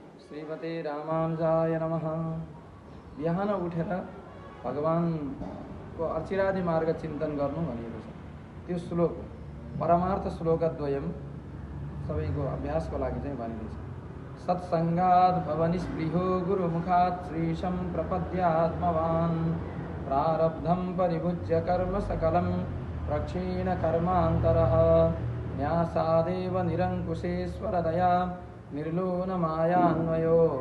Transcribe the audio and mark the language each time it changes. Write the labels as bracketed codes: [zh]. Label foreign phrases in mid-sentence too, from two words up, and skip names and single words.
[sa] श्रीमते रामानुजाय नमः। [ne] बिहान उठेर भगवानको अर्चिरादि मार्ग चिन्तन गर्नु भनिएको छ। त्यो श्लोक [sa] परमार्थ श्लोकद्वयम [ne] सबैको अभ्यासको लागि चाहिँ भनेको छ। [sa] सत्सङ्गात् भवनिस्पृहो गुरुमुखात् श्रीशं प्रपद्यात्मवान् प्रारब्धं परिभुज्य कर्म सकलं प्रक्षीण कर्मान्तरः न्यासादेव निरङ्कुशेश्वरदया निर्लोनमायान्वयो